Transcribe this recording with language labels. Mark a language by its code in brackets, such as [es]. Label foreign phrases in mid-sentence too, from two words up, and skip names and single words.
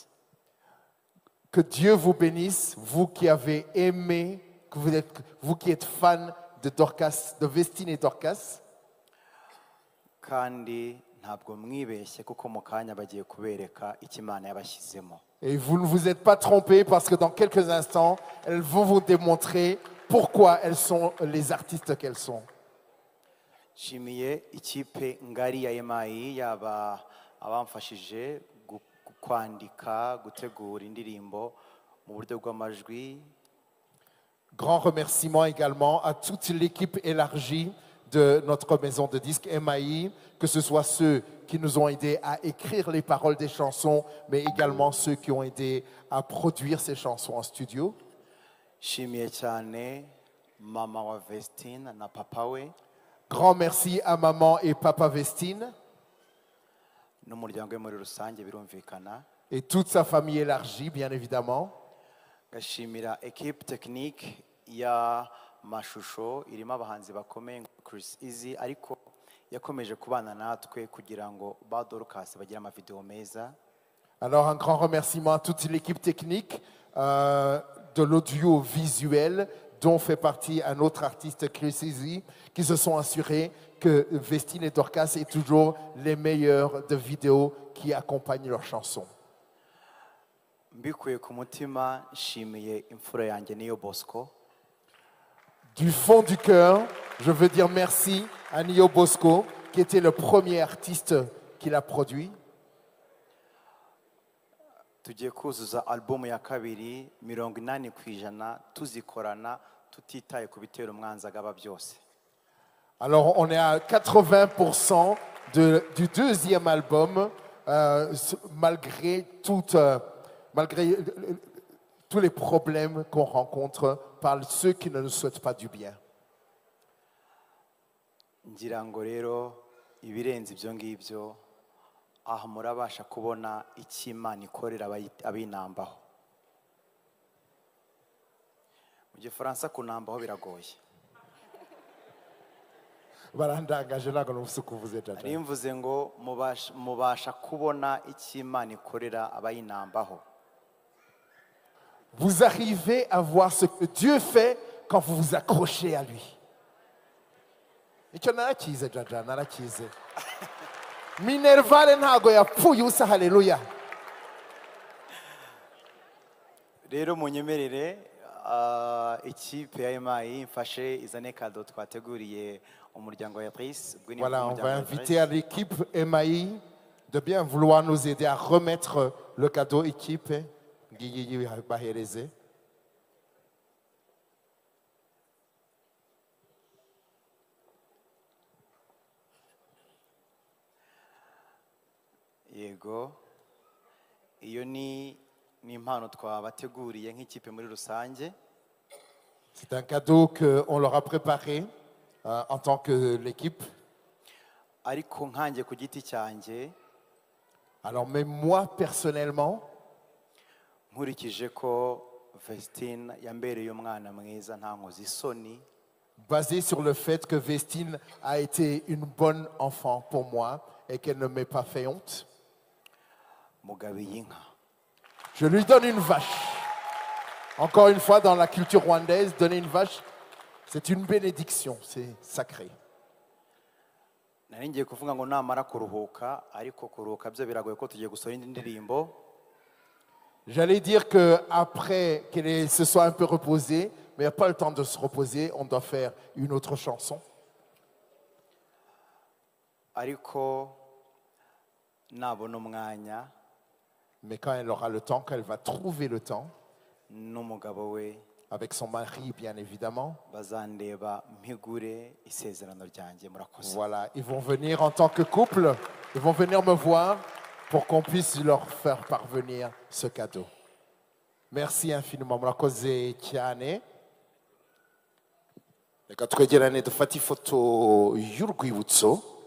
[fr] Que Dieu vous bénisse, vous qui avez aimé, vous qui êtes fan de Dorcas, de Vestine et Dorcas. [rw] kandi ntabwo mwibeshye kuko mu kanya bagiye kubereka icyo Imana yabashyizemo. [fr] Et vous ne vous êtes pas trompés parce que dans quelques instants, elles vont vous démontrer pourquoi elles sont les artistes qu'elles sont. [rw] Nshimiye ikipe ngari ya EMI yaba abamfashije kwandika gutegura indirimbo mu buryo bw'amajwi. [fr] Grand remerciement également à toute l'équipe élargie de notre maison de disques MAI, que ce soit ceux qui nous ont aidés à écrire les paroles des chansons, mais également ceux qui ont aidé à produire ces chansons en studio. [rw] Nshimiye cyane mama wa Vestine na papa we [fr] Grand merci à maman et papa Vestine [rw] n'umuryango we muri rusange birumvikana. [fr] et toute sa famille élargie, bien évidemment. [rw] Gashimira [fr] équipe technique [rw] ya mashusho irimo abahanzi bakomeye Chris Easy ariko yakomeje kubana natwe kugira ngo ba Dorcas bagire amavideo meza. [fr] Alors un grand remerciement à toute l'équipe technique de l'audiovisuel dont fait partie un autre artiste, Chris Easy, qui se sont assurés que Vestine et Dorcas aient toujours les meilleurs de vidéos qui accompagnent leurs chansons. [rw] Mbikuye ku mutima nshimiye imfura yanjye Niyo Bosco. [fr] Du fond du cœur, je veux dire merci à Niyo Bosco, qui était le premier artiste qui l'a produit. [rw] Tugiye kuzuza album ya kabiri 80% tuzikorana tutitaye ku bitero umwanzi agaba byose. [fr] Alors on est à 80% du deuxième album, malgré tous les problèmes qu'on rencontre par ceux qui ne nous souhaitent pas du bien. [rw] Ngira ngo rero ibirenze ibyo ngibyo aha murabasha kubona icyo Imana ikorera abinambaho. Mu Gifaransa kunambaho biragoye. Barandangaje ntabwo numvise uko uvuze Jaja. Ari mvuze ngo mubasha kubona icyo Imana ikorera abayinambaho. [fr] Vous arrivez à voir ce que Dieu fait quand vous vous accrochez à lui. [rw] Icyo narakize Jaja, narakize. Minervale ntago yapfuye ubusa, haleluya. Rero munyemerere ikipe ya EMI mfashe izane kado twateguriye umuryango wa Pris. [fr] Voilà, on va inviter à l'équipe MAI de bien vouloir nous aider à remettre le cadeau équipe. [rw] Yego, iyo ni impano twabateguriye nk'ikipe muri rusange. [fr] C'est un cadeau qu'on leur a préparé en tant que l'équipe. [rw] Ariko nkanjye ku giti cyanjye, [fr] alors même moi personnellement, [rw] nkurikije ko Vestine yambereye umwana mwiza nta nkozi isoni, [fr] basé sur le fait que Vestine a été une bonne enfant pour moi et qu'elle ne m'ait pas fait honte, [rw] mugabiye inka. [fr] je lui donne une vache. Encore une fois, dans la culture rwandaise, donner une vache, c'est une bénédiction, c'est sacré. [rw] Nari ngiye kuvuga ngo namara kuruhuka, ariko kuruhuka byo biragoye ko tugiye gusohora indi ndirimbo. [fr] J'allais dire qu'après qu'elle se soit un peu reposée, mais il n'y a pas le temps de se reposer, on doit faire une autre chanson. [rw] Ariko nabona umwanya, [fr] Mais quand elle aura le temps, quand elle va trouver le temps, [rw] n'umugabo we [fr] avec son mari bien évidemment, [rw] bazandeba mpigure isezerano ryanjye. Murakoze. [fr] voilà, ils vont venir en tant que couple, ils vont venir me voir pour qu'on puisse leur faire parvenir ce cadeau. Merci infiniment. [rw] Murakoze cyane. Reka twegerane dufate ifoto y'urwibutso.